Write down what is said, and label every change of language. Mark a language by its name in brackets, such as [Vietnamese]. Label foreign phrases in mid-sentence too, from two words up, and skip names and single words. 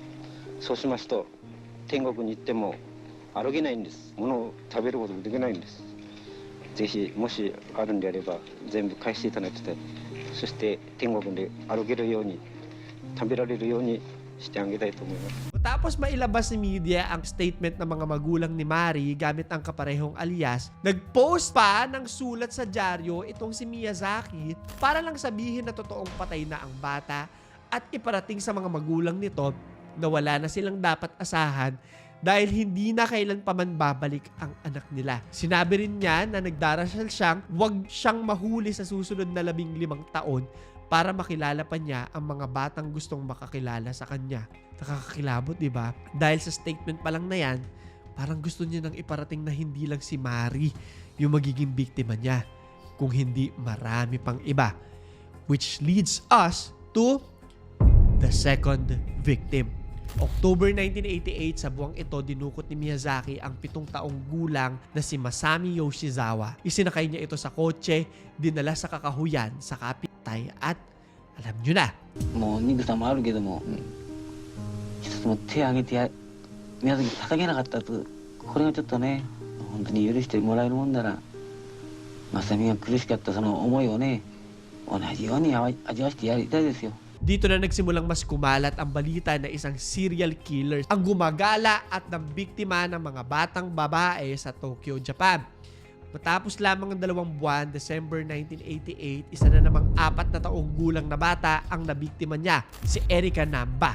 [Japanese] そうしますと天国に行っても歩けないんです。物を食べることもできないんです。ぜひもしあるんであれば全部返していただきたい。そして天国で歩けるように食べられるようにしてあげたいと思います。 [Filipino] Tapos mailabas ni media ang statement ng mga magulang ni Mari gamit ang kaparehong alias, nag-post pa ng sulat sa dyaryo itong si Miyazaki para lang sabihin na totoong patay na ang bata at iparating sa mga magulang nito na wala na silang dapat asahan dahil hindi na kailan pa man babalik ang anak nila. Sinabi rin niya na nagdarasal siyang huwag siyang mahuli sa susunod na 15 taon para makilala pa niya ang mga batang gustong makakilala sa kanya. Nakakakilabot, di ba? Dahil sa statement pa lang na yan, parang gusto niya nang iparating na hindi lang si Mari yung magiging biktima niya, kung hindi marami pang iba. [English] Which leads us to the second victim. October 1988, [Filipino] sa buwang ito, dinukot ni Miyazaki ang 7 taong gulang na si Masami Yoshizawa. Isinakay niya ito sa kotse, dinala sa kakahuyan sa kapitay at alam nyo na. [Japanese] もう妊婦さんもあるけども、一つも手を挙げて宮崎捧げなかったと、これがちょっとね、本当に許してもらえるもんなら、正美が苦しかったその思いをね、同じように味わしてやりたいですよ。 [Filipino] Dito na nagsimulang mas kumalat ang balita na isang [English] serial killer [Filipino] ang gumagala at nambiktima ng mga batang babae sa Tokyo, Japan. Matapos lamang ng 2 buwan, December 1988, isa na namang 4 na taong gulang na bata ang nabiktima niya, si Erika Namba.